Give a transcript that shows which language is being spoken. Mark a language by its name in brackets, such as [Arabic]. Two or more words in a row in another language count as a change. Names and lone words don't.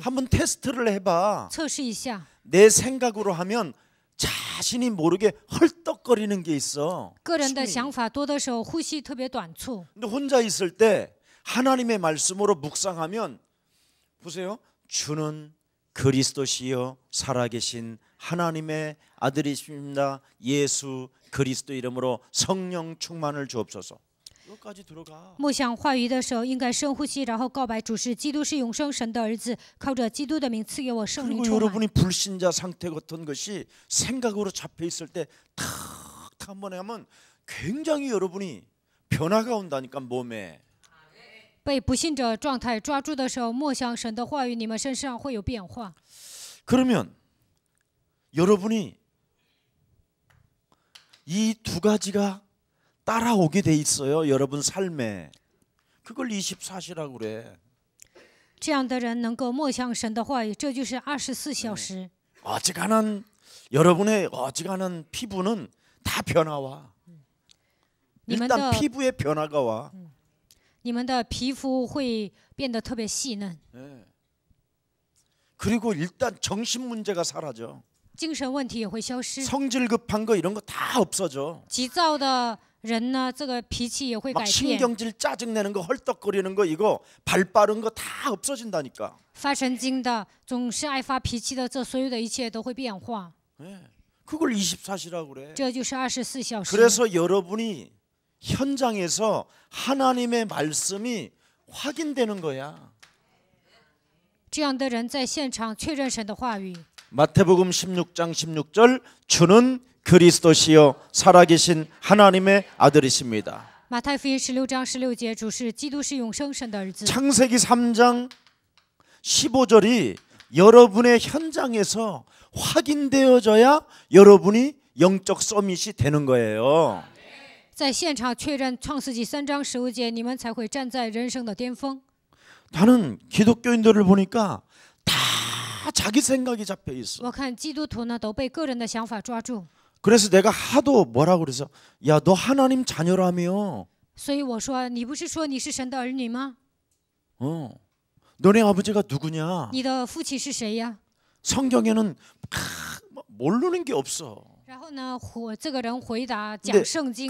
[Korean] 한번 테스트를 해봐. [Chinese] 测试一下， [Korean] 내 생각으로 하면 자신이 모르게 헐떡거리는 게 있어. [Chinese] 个人的 [Korean] 숨이. [Chinese] 想法多的时候，呼吸特别短促。 [Korean] 근데 혼자 있을 때 하나님의 말씀으로 묵상하면 보세요. 주는 그리스도시요 살아계신 하나님의 아들이십니다. 예수 그리스도 이름으로 성령 충만을 주옵소서. 여기까지 들어가. [Chinese] 默想话语的时候，应该深呼吸，然后告白主是基督是永生神的儿子，靠着基督的名赐给我圣灵 [Korean] 그리고 [Chinese] 充满。 [Korean] 여러분이 불신자 상태 같은 것이 생각으로 잡혀 있을 때 탁 한번 하면 굉장히 여러분이 변화가 온다니까 몸에. [Chinese] 被不信者状态抓住的时候，默想神的话语，你们身上会有变化。 [Korean] 그러면 여러분이 이 두 가지가 따라오게 돼 있어요. 여러분 삶에. 그걸 24시라고 그래. [Chinese] 这样的人能够默想神的话语，这就是24小时。 [Korean] 어지간한 여러분의 어지간한 피부는 다 변화와. 일단 [Chinese] 你们的 [Korean] 피부에 변화가 와. [Chinese] 你们的皮肤会变得特别细嫩， [Korean] 예. 그리고 일단 정신 문제가 사라져. [Chinese] 精神问题也会消失， [Korean] 성질 급한 거 이런 거 다 없어져. [Chinese] 急躁的人呢这个脾气也会 [Korean] 막 [Chinese] 改变， [Korean] 신경질 짜증내는 거 헐떡거리는 거 이거 발 빠른 거 다 없어진다니까. [Chinese] 发神经的总是爱发脾气的，这所有的一切都会变化。 [Korean] 네. 그걸 24시라고 그래. [Chinese] 这就是24小时。 [Korean] 그래서 여러분이 현장에서 하나님의 말씀이 확인되는 거야. [Chinese] 这样的人在现场确认神的话语。 [Korean] 마태복음 16장 16절 주는 그리스도시요 살아계신 하나님의 아들이십니다. [Chinese] 马太福音16章16节，主是基督是永生神的儿子。 [Korean] 창세기 3장 15절이 여러분의 현장에서 확인되어져야 여러분이 영적 서밋이 되는 거예요. [Chinese] 在现场确认创世纪3章15节，你们才会站在人生的巅峰。 [Korean] 나는 기독교인들을 보니까 다 자기 생각이 잡혀 있어. [Chinese] 我看基督徒呢都被个人的想法抓住， [Korean] 그래서 내가 하도 뭐라고 그래서 야, 너 하나님 자녀라며. [Chinese] 所以我说，你不是说你是神的儿女吗？ [Korean] 너네 아버지가 누구냐? [Chinese] 你的父亲是谁呀？ [Korean] 성경에는 모르는 게 없어. [Chinese] 然后呢，这个人回答讲圣经啊，